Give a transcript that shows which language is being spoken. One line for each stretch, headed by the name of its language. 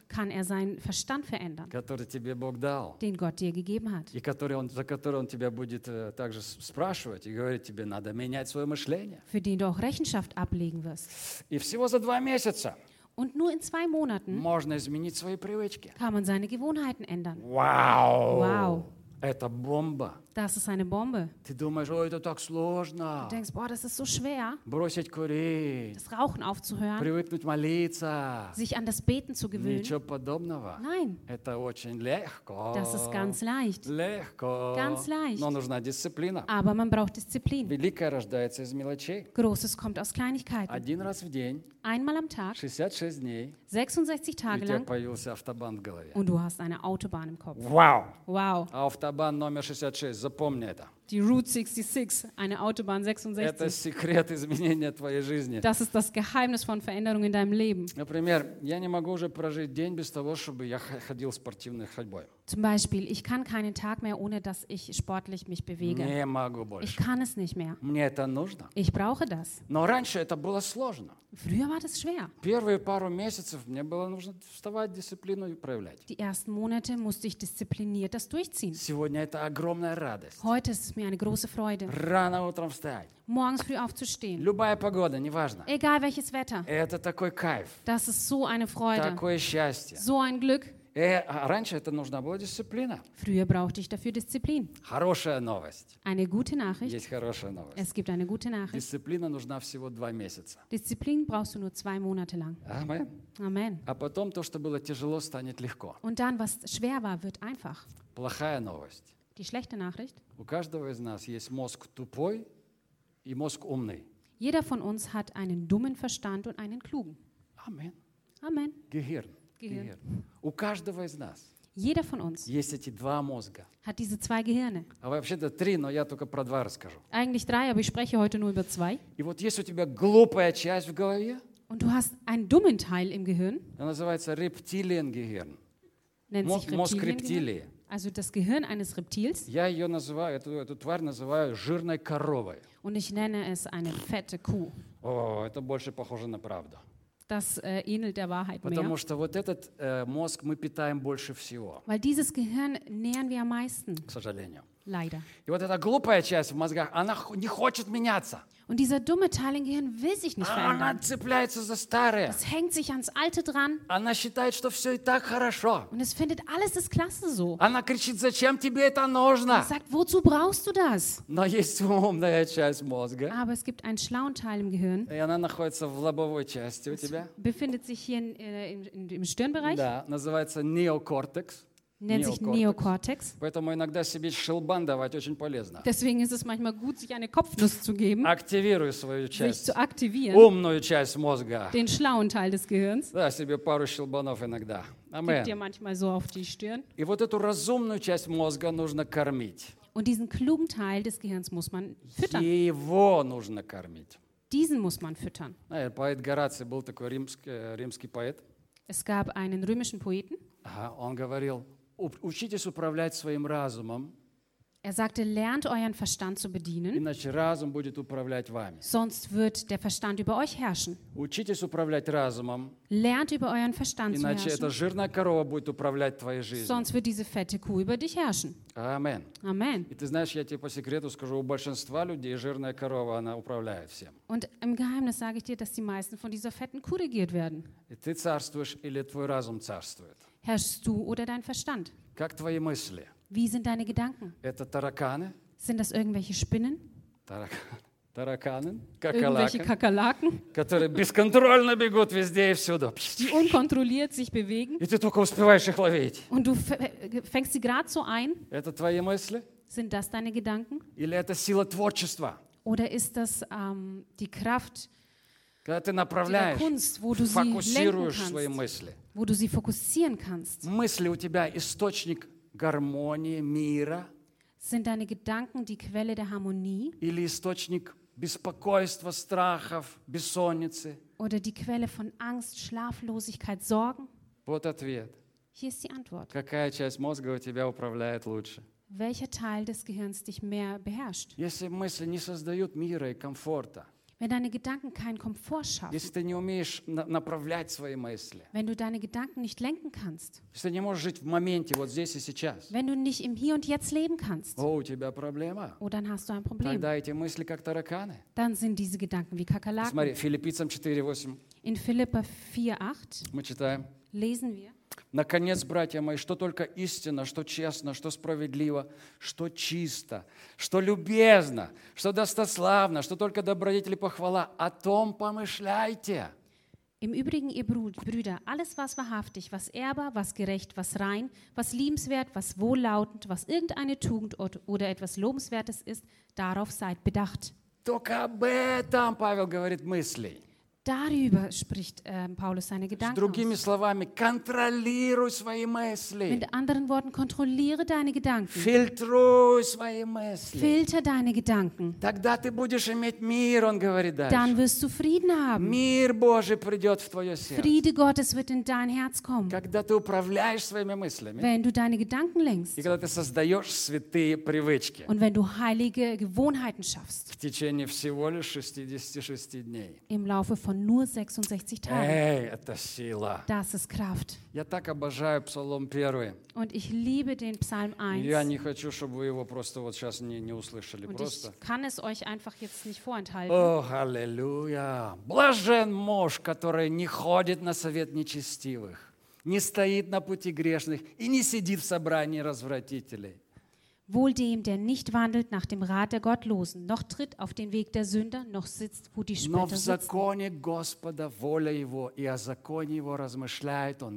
German: kann er seinen Verstand verändern,
Russian: который тебе Бог дал,
German: den Gott dir gegeben hat,
Russian: и который он, за который он тебя будет также спрашивать и говорить тебе, надо менять свое мышление,
German: für den du auch Rechenschaft ablegen wirst.
Russian: И всего за 2 месяца,
German: und nur in 2 Monaten,
Russian: можно изменить свои привычки,
German: kann man seine Gewohnheiten ändern. Wow! Wow!
Russian: Это бомба.
German: Das ist eine Bombe.
Russian: Ты думаешь, ой, это так сложно.
German: Du denkst, boah, das ist so schwer.
Russian: Бросить курить.
German: Das Rauchen aufzuhören.
Russian: Привыкнуть молиться.
German: Sich an das Beten zu gewöhnen.
Russian: Ничего подобного.
German: Nein.
Russian: Это очень легко.
German: Das ist ganz leicht.
Russian: Легко.
German: Ganz leicht.
Russian: Но нужна дисциплина.
German: Aber man braucht Disziplin.
Russian: Великое рождается из мелочей.
German: Großes kommt aus Kleinigkeiten.
Russian: Один раz в день.
German: Einmal am Tag.
Russian: 66 дней.
German: 66 Tage lang.
Russian: И у тебя появился автобан в голове.
German: Und du hast eine Autobahn im Kopf. Wow. Wow.
Russian: Автобан номер 66. Запомни это.
German: Die Route 66, eine Autobahn 66.
Russian: Это секрет изменения твоей жизни.
German: Das ist das Geheimnis von Veränderung in deinem Leben.
Russian: Например, я не могу уже прожить день без того, чтобы я ходил спортивной ходьбой.
German: Zum Beispiel, ich kann keinen Tag mehr, ohne dass ich sportlich mich bewege.
Russian: Не могу больше.
German: Ich kann es nicht mehr.
Russian: Мне это нужно.
German: Ich brauche das.
Russian: Но раньше это было сложно.
German: Früher war das schwer.
Russian: Первые пару месяцев мне было нужно вставать, дисциплину проявлять.
German: Die ersten Monate musste ich diszipliniert das durchziehen.
Russian: Сегодня это огромная радость.
German: Heute ist mir eine große Freude.
Russian: Рано утром встать.
German: Morgens früh aufzustehen.
Russian: Любая погода, неважно.
German: Egal welches Wetter.
Russian: Это такой кайф.
German: Das ist so eine Freude.
Russian: Такое счастье.
German: So ein Glück.
Russian: Раньше это нужна была дисциплина.
German: Früher brauchte ich dafür Disziplin.
Russian: Хорошая новость.
German: Eine gute Nachricht.
Russian: Есть хорошая новость.
German: Es gibt eine gute Nachricht.
Russian: Дисциплина нужна всего 2 месяца.
German: Disziplin brauchst du nur 2 Monate lang. Amen. Amen.
Russian: А потом то, что было тяжело, станет легко.
German: Und dann, was schwer war, wird einfach.
Russian: Плохая новость.
German: Die schlechte Nachricht.
Russian: У каждого из нас есть мозг тупой и мозг умный.
German: Jeder von uns hat einen dummen Verstand und einen klugen. Amen. Amen. Gehirn. Gehirn.
Russian: У каждого из нас.
German: Jeder von uns.
Russian: Есть эти 2 мозга.
German: Hat diese 2 Gehirne.
Russian: А вообще-то 3, но я только про 2 расскажу.
German: Eigentlich 3, aber ich spreche heute nur über 2.
Russian: И вот есть у тебя глупая часть в голове.
German: Und du hast einen dummen Teil im Gehirn. Er
Russian: называется
German: Reptiliengehirn. Nennt sich
Russian: мозг рептилии.
German: Also das Gehirn eines Reptils.
Russian: Я ее называю, эту тварь называю жирной коровой.
German: Und ich nenne es eine fette Kuh.
Russian: О, это больше похоже на правду.
German: Das ähnelt der Wahrheit
Russian: потому
German: mehr.
Russian: Что вот этот мозг мы питаем больше всего.
German: Weil dieses Gehirn nähren wir am meisten.
Russian: К сожалению.
German: Leider.
Russian: И вот эта глупая часть в мозгах, она не хочет меняться.
German: Und dieser dumme Teil im Gehirn will sich nicht verändern.
Russian: Она цепляется за старое.
German: Es hängt sich ans Alte dran.
Russian: Она считает, что все и так хорошо.
German: Und es findet alles ist klasse so.
Russian: Она кричит, зачем тебе это нужно?
German: Und sagt, wozu brauchst du das?
Russian: Но есть умная часть мозга.
German: Aber es gibt einen schlauen Teil im Gehirn.
Russian: И она находится в лобовой части у тебя.
German: Befindet sich hier im Stirnbereich.
Russian: Да, называется неокортекс.
German: Nennt sich Neokortex.
Russian: Поэтому иногда себе шелбан давать очень полезно.
German: Deswegen ist es manchmal gut, sich eine Kopfnuss zu geben.
Russian: Активируй свою часть.
German: Sich zu aktivieren.
Russian: Умную часть мозга.
German: Den schlauen Teil des Gehirns.
Russian: Да, себе пару шелбанов иногда.
German: Amen. Gib dir manchmal so auf die Stirn.
Russian: И вот эту разумную часть мозга нужно кормить.
German: Und diesen klugen Teil des Gehirns muss man füttern.
Russian: Его нужно кормить.
German: Diesen muss man füttern.
Russian: Поэт Гораций был такой римский поэт.
German: Es gab einen römischen Poeten.
Russian: Он говорил: «Учитесь управлять своим разумом».
German: Er sagte: «Lernt euren Verstand zu bedienen».
Russian: Иначе разум будет управлять вами.
German: Sonst wird der Verstand über euch herrschen.
Russian: Учитесь управлять разумом.
German: Lernt über euren Verstand zu herrschen.
Russian: Иначе эта жирная корова будет управлять твоей жизнью.
German: Sonst wird diese fette Kuh über dich herrschen. Amen. Amen.
Russian: И ты знаешь, я тебе по секрету скажу, у большинства людей жирная корова, она управляет всем.
German: Und im Geheimnis sage ich dir, dass die meisten von dieser fetten Kuh regiert werden.
Russian: И ты царствуешь или твой разум царствует?
German: Herrschst du oder dein Verstand?
Russian: Как твои мысли?
German: Wie sind deine Gedanken?
Russian: Это тараканы?
German: Sind das irgendwelche Spinnen?
Russian: Тараканы?
German: Irgendwelche Kakerlaken?
Russian: Которые бесконтрольно бегут везде и всюду.
German: Die unkontrolliert sich bewegen.
Russian: И ты только успеваешь их ловить.
German: Und du fängst sie gerade so ein.
Russian: Это твои мысли?
German: Sind das deine Gedanken?
Russian: Или это сила творчества?
German: Oder ist das die Kraft?
Russian: Когда ты направляешь,
German: Kunst, wo du
Russian: фокусируешь
German: sie
Russian: свои мысли.
German: Wo du sie fokussieren kannst.
Russian: Мысли у тебя источник гармонии, мира?
German: Sind deine Gedanken die Quelle der Harmonie?
Russian: Или источник беспокойства, страхов, бессонницы?
German: Oder die Quelle von Angst, Schlaflosigkeit, Sorgen?
Russian: Вот ответ.
German: Hier ist die Antwort.
Russian: Какая часть мозга у тебя управляет лучше?
German: Welcher Teil des Gehirns dich mehr beherrscht?
Russian: Если мысли не создают мира и комфорта,
German: wenn deine Gedanken keinen Komfort schaffen,
Russian: если ты не умеешь направлять свои мысли,
German: wenn du deine Gedanken nicht lenken kannst,
Russian: если ты не можешь жить в моменте, вот здесь и сейчас,
German: wenn du nicht im Hier und Jetzt leben kannst,
Russian: у тебя проблема,
German: oh, dann hast du ein Problem,
Russian: тогда эти мысли как тараканы,
German: dann sind diese Gedanken wie Kakerlaken.
Russian: Смотри, Филиппийцам 4:8.
German: In Philipper 4:8
Russian: мы читаем,
German: lesen wir:
Russian: «Наконец, братья мои, что только истинно, что честно, что справедливо, что чисто, что любезно, что достославно, что только добродетель и похвала, о том помышляйте».
German: Im Übrigen, ihr Brüder, alles, was wahrhaftig, was ehrbar, was gerecht, was rein, was liebenswert, was wohllautend, was irgendeine Tugend oder etwas Lobenswertes ist, darauf seid bedacht.
Russian: Только об этом, Павел говорит, мысли.
German: Darüber spricht Paulus seine Gedanken.
Russian: С другими словами, контролируй свои мысли.
German: Mit anderen Worten, kontrolliere deine Gedanken.
Russian: Filtruй свои мысли.
German: Filter deine Gedanken.
Russian: Тогда ты будешь иметь мир, он говорит дальше.
German: Dann wirst du Frieden haben.
Russian: Мир Божий придет в твое сердце.
German: Friede Gottes wird in dein Herz kommen.
Russian: Когда ты управляешь своими мыслями.
German: Wenn du deine Gedanken lenkst.
Russian: И когда ты создаешь святые привычки.
German: Und wenn du heilige Gewohnheiten schaffst.
Russian: В течение всего лишь 66 дней.
German: Im Laufe von nur 66 Tagen. Hey, das ist Kraft.
Russian: Я так обожаю Псалом 1.
German: Und ich liebe den Psalm 1.
Russian: Я не хочу, чтобы вы его просто вот сейчас не услышали.
German: Und
Russian: просто.
German: Ich kann es euch einfach jetzt nicht vorenthalten.
Russian: О, аллилуйя! Блажен муж, который не ходит на совет нечестивых, не стоит на пути грешных и не сидит в собрании развратителей.
German: Wohl dem, der nicht wandelt nach dem Rat der Gottlosen, noch tritt auf den Weg der Sünder, noch sitzt, wo die Spötter sitzen.